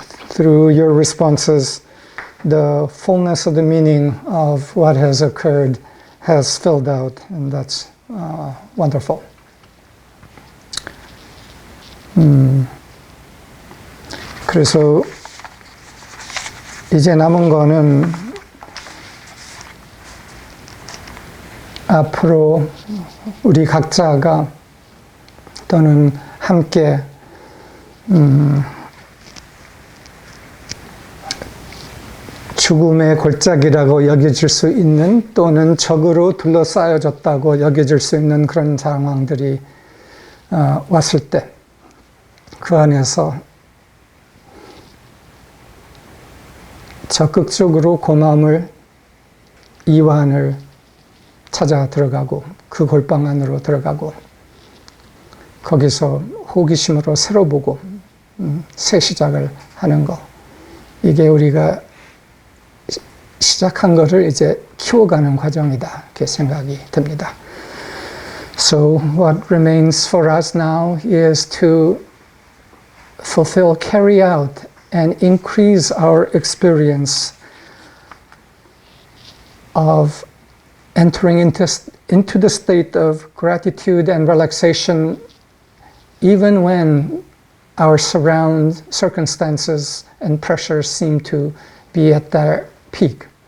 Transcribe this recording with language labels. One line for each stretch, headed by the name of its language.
English: Through your responses, the fullness of the meaning of what has occurred has filled out, and that's wonderful.
Korean: 그래서 이제 남은 거는 앞으로 우리 각자가 또는 함께 죽음의 골짜기라고 여겨질 수 있는 또는 적으로 둘러싸여졌다고 여겨질 수 있는 그런 상황들이 왔을 때 그 안에서 적극적으로 고마움을, 이완을 찾아 들어가고 그 골방 안으로 들어가고 거기서 호기심으로 새로 보고 새 시작을 하는 거, 이게 우리가 시작한 거를 이제 키워가는 과정이다, 이렇게 생각이 듭니다.
English: So what remains for us now is to fulfill, carry out, and increase our experience of entering into the state of gratitude and relaxation even when our circumstances and pressures seem to be at their peak.